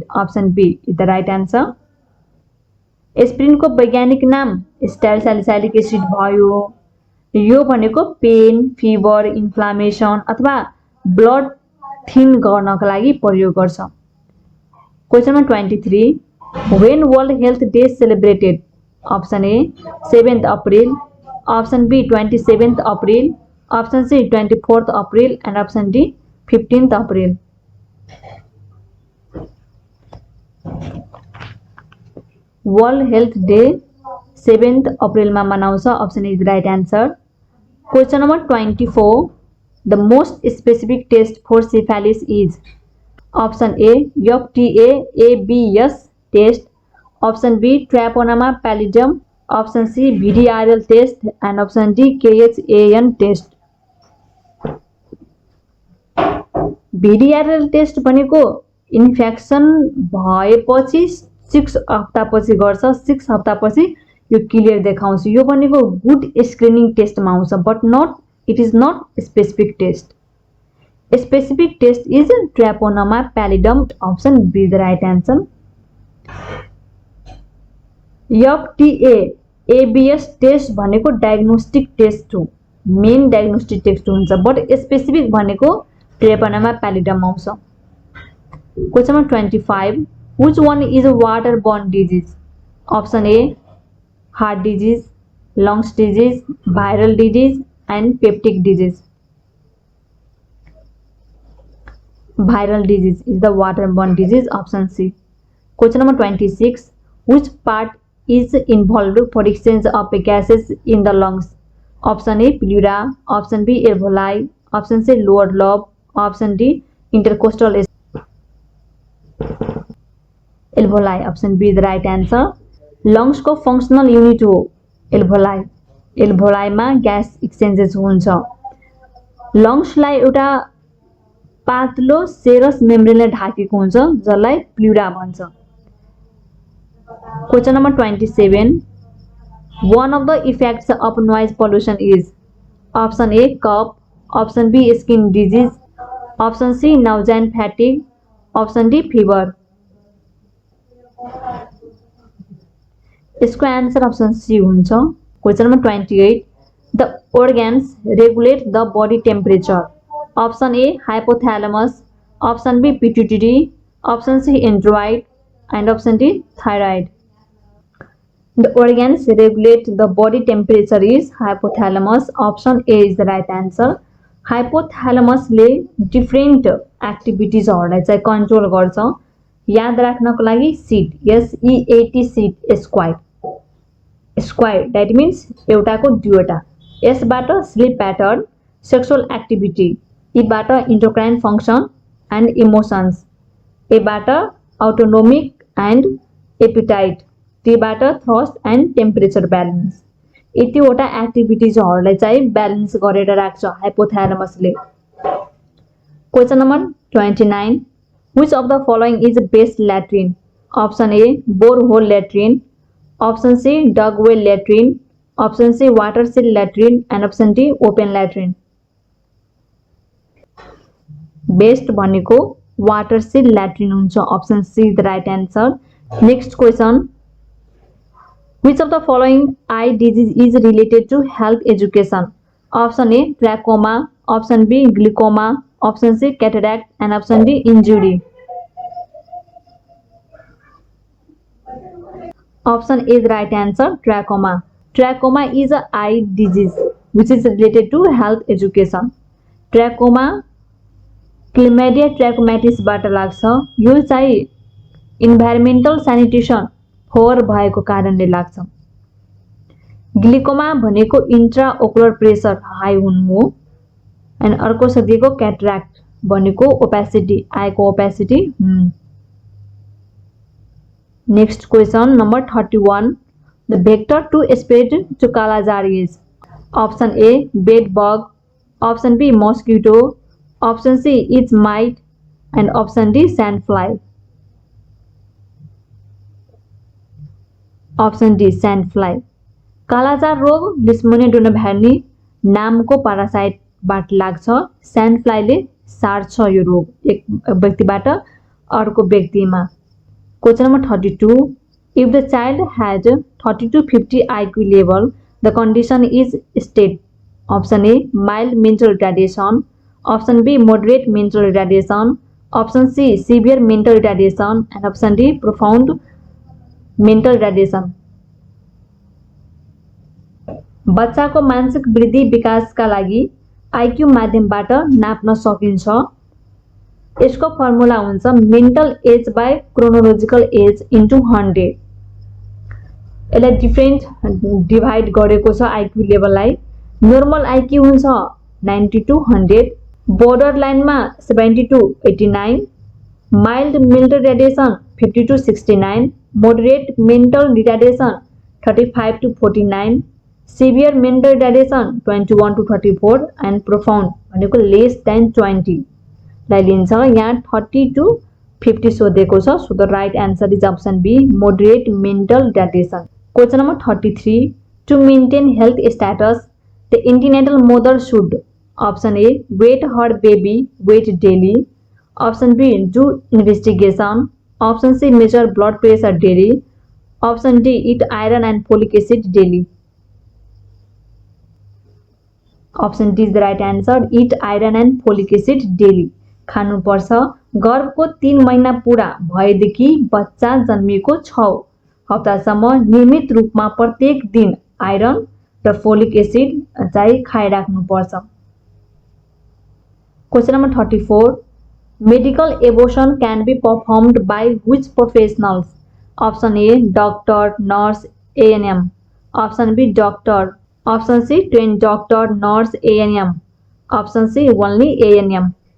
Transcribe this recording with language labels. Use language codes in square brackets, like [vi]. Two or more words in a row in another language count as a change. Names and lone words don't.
[en] Option B is the right answer. [ne] एस्पिरिनको वैज्ञानिक नाम [en] acetyl salicylic acid [ne] भयो। यो भनेको [en] pain, fever, inflammation [ne] अथवा [en] blood thin [ne] गर्नको लागि प्रयोग गर्छ। [en] Question number 23. When World Health Day celebrated? Option A 7th April, option B 27th April, option C 24th April, and option D 15th April. [ne] World Health Day 7th April मा मनाउँछ। [en] Option is the right answer. Question number 24. The most specific test for syphilis is option A FTA-ABS test, option B Treponema pallidum, option C VDRL test, and option D KHAN test. [ne] VDRL test भनेको इन्फेक्सन भएपछि 6 हप्तापछि गर्छ। 6 हप्तापछि यो क्लियर देखाउँछ। यो भनेको [en] good screening testमा [ne] आउँछ, [en] but it is not specific test. Specific test is Treponema pallidum. Option B the right answer. [ne] FTA-ABS टेस्ट भनेको [en] diagnostic test [ne] हो, [en] main diagnostic test [ne] हुन्छ, [en] but specific [ne] भनेको ट्रेपोनेमा पैलिडम आउँछ। [en] Question number 25. Which one is a waterborne disease? Option A heart disease, lungs disease, viral disease, and peptic disease. Viral disease is the waterborne disease. Option C. Question number 26. Which part is involved for exchange of gases in the lungs? Option A pleura, option B alveoli, option C lower lobe, option D intercostal alveoli. Option B is the right answer. [ne] लंग्स को [en] functional unit [ne] हो एल्भोलाई। एल्भोलाई में [en] gas exchanges [ne] हुन्छ। लंग्सलाई एउटा पातलो [en] serous membraneले [ne] ढाकेको हुन्छ जसलाई प्लुरा भन्छ। [en] Question number 27. One of the effects of noise pollution is option A cough, option B skin disease, option C nausea and fatigue, option D fever. [ne] इसको [en] answer option C [ne] हुन्छ। [en] Question number 28. The organs regulate the body temperature. Option A hypothalamus, option B pituitary, option C adenoid, and option D thyroid. The organs regulate the body temperature is hypothalamus. Option A is the right answer. [ne] Hypothalamus ले [en] different activities [ne] हरुलाई चाहिँ कन्ट्रोल गर्छ। याद राख्नको लागि [en] seat SEAT seat square that means [ne] एउटाको दुईवटा यसबाट [en] sleep pattern sexual activity [ne] यीबाट [en] endocrine function and emotions [ne] एबाट [en] autonomic and appetite [ne] तीबाट [en] thirst and temperature balance [ne] यतिवटा एक्टिभिटीजहरुलाई चाहिँ बैलेंस गरेर राख्छ हाइपोथैलेमसले। [en] Question number 29 which of the following is best latrine? Option A borehole latrine, option C dug well latrine, option C water seal latrine and option D open latrine. best भनेको water seal latrine हुन्छ option C the right answer। Next question which of the following eye disease is related to health education? Option A trachoma, option B glaucoma, option C cataract and option D injury. Option A is the right answer trachoma. Trachoma is a eye disease which is related to health education. [ne] Trachoma क्लिमेडिया ट्रैकोमैटिस बाट लाग्छ यो चाहिँ [en] environmental sanitation [ne] फोहोर भएको कारणले लाग्छ। ग्लिकोमा भनेको [en] intraocular pressure high [ne] हुनु हो एन्ड अर्को छ दिएको क्याटराक्ट भनेको ओपेसिटी [en] eyeको opacity। Next question number 31 the vector to spread to kala-azar is option A bed bug, option B mosquito, option C its mite and option D sand fly. option D sand fly [ne] कालाजार रोग लिस्मोनिया भ्यानी नामको पारासाइट बाट लाग्छ। [en] sand flyले [ne] सार्छ यो रोग एक व्यक्तिबाट अर्को व्यक्तिमा। [en] Question number 32 if the child has 30 to 50 IQ level the condition is state. Option A mild mental retardation, option B moderate mental retardation, option C severe mental retardation and option D profound mental retardation. [ne] बच्चाको मानसिक वृद्धि विकासका लागि आईक्यू माध्यमबाट नाप्न सकिन्छ। यसको फर्मुला हुन्छ [en] mental age by chronological age into 100. [ne] यसलाई [en] different divide [ne] गरेको छ [en] IQ levelलाई। normal IQ [ne] हुन्छ 90 to 100, [en] borderlineमा [ne] 70 to 89, [en] mild mental retardation [ne] 50 to 69, [en] moderate mental retardation [ne] 35 to 49, [en] severe mental retardation [ne] 21 to 34 [en] and profound [ne] भनेको [en] less than 20 [ne] लाई लिन्छ। यहाँ 30 to 50 सोधेको छ [en] so the right answer is option B moderate mental retardation. Question number 33 to maintain health status the antenatal mother should option A weight her baby weight daily, option B do investigation, option C measure blood pressure daily, option D eat iron and folic acid daily. Option D is the right answer eat iron and folic acid daily खानुपर्छ। [ne] गर्भको 3 महिना पूरा भएदेखि बच्चा जन्मिएको 6 हप्तासम्म नियमित रूपमा प्रत्येक दिन आयरन र [en] folic acid [ne] चाहिँ खाइराख्नुपर्छ। [en] Question number 34 medical abortion can be performed by which professionals? Option A doctor nurse ANM, option B doctor, option C train doctor nurse ANM, option C only ANM.